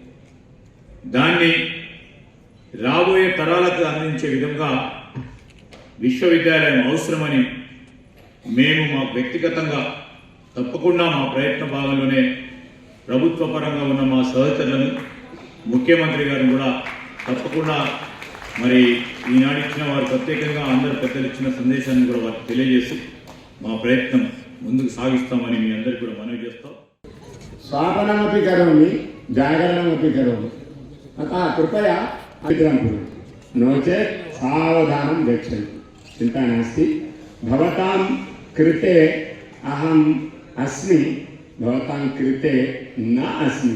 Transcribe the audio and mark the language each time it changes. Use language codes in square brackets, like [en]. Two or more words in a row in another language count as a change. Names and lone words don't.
[te] దాన్ని రాబోయే తరాలకు అందించే విధంగా విశ్వవిద్యాలయం అవసరమని మేము మా వ్యక్తిగతంగా తప్పకుండా మా ప్రయత్న భాగంలోనే ప్రభుత్వ పరంగా ఉన్న మా సహచరులను, ముఖ్యమంత్రి గారిని కూడా తప్పకుండా మరి ఈనాడు ఇచ్చిన వారు ప్రత్యేకంగా అందరు పెద్దలు ఇచ్చిన సందేశాన్ని కూడా వారికి తెలియజేసి మా ప్రయత్నం ముందుకు సాగిస్తామని మీ అందరికీ కూడా మనవి చేస్తాం. [sa] स्वापनमपि करोमि जागरणमपि करोमि अतः कृपया अग्रं कुर्वन्तु नो चेत् सावधानं गच्छन्तु. चिन्ता नास्ति. भवतां कृते अहम् अस्मि, भवतां कृते न अस्मि.